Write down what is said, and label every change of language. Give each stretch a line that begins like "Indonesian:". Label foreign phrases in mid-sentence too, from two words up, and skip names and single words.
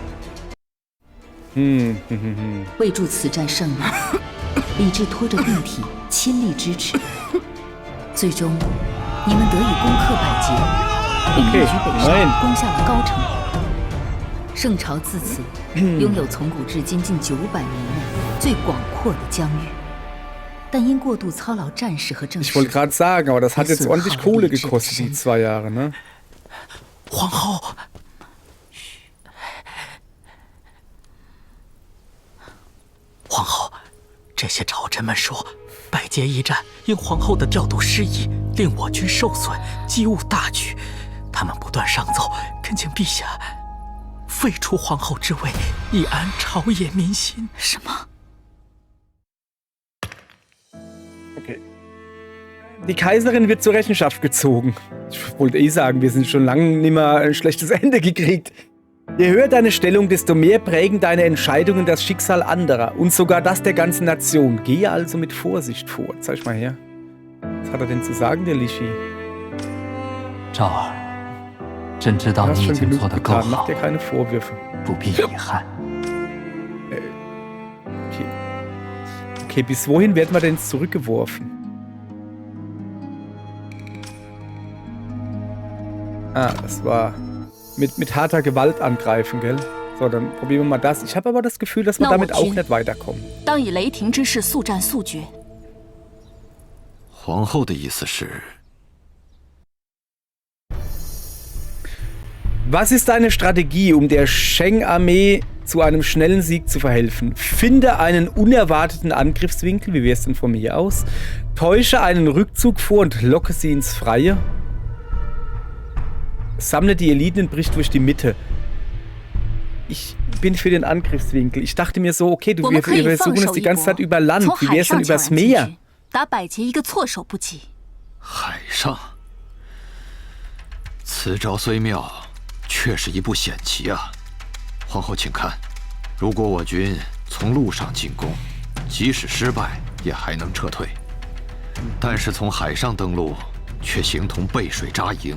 Chinese: 为助此战胜利，李治拖着病体亲力支持，最终你们得以攻克百捷，并一举北上，攻下了高城。圣朝自此拥有从古至今近900年内最广阔的疆域，但因过度操劳战士和政事，
German: Ich wollte gerade sagen, aber das hat jetzt ordentlich Kohle gekostet, die 2 Jahre, ne?
Chinese: 皇后，皇后，这些朝臣们说，百捷一战因皇后的调度失宜，令我军受损，机误大举。他们不断上奏，恳请陛下废除皇后之位，以安朝野民心。什么？
German: Okay. Die Kaiserin wird zur Rechenschaft gezogen. Ich wollte eh sagen, wir sind schon lange nicht mehr ein schlechtes Ende gekriegt. Je höher deine Stellung, desto mehr prägen deine Entscheidungen das Schicksal anderer und sogar das der ganzen Nation. Gehe also mit Vorsicht vor. Zeig mal her. Was hat er denn zu sagen, der Lishi?
Chinese: 赵儿，朕知道你已经做得够好，
German: Mach dir keine Vorwürfe.
Chinese: 不必遗憾。
German: Okay. Okay, bis wohin werden wir denn zurückgeworfen? Ah, das war mit harter Gewalt angreifen, gell? So, dann probieren wir mal das. Ich habe aber das Gefühl, dass wir damit auch nicht weiterkommen.
Chinese: 当以雷霆之势速战速决。皇后的意思是
German: Was ist deine Strategie, um der Sheng-Armee zu einem schnellen Sieg zu verhelfen? Finde einen unerwarteten Angriffswinkel, wie wär's denn von mir aus? Täusche einen Rückzug vor und locke sie ins Freie? Sammle die Eliten und brich durch die Mitte. Ich bin für den Angriffswinkel. Ich dachte mir so, okay, wir versuchen es die ganze Zeit über Land. Wie wär's denn übers Meer?
Chinese: 打百捷一个措手不及。海上，此招虽妙，却是一步险棋啊！皇后，请看，如果我军从路上进攻，即使失败也还能撤退；但是从海上登陆，却形同背水扎营。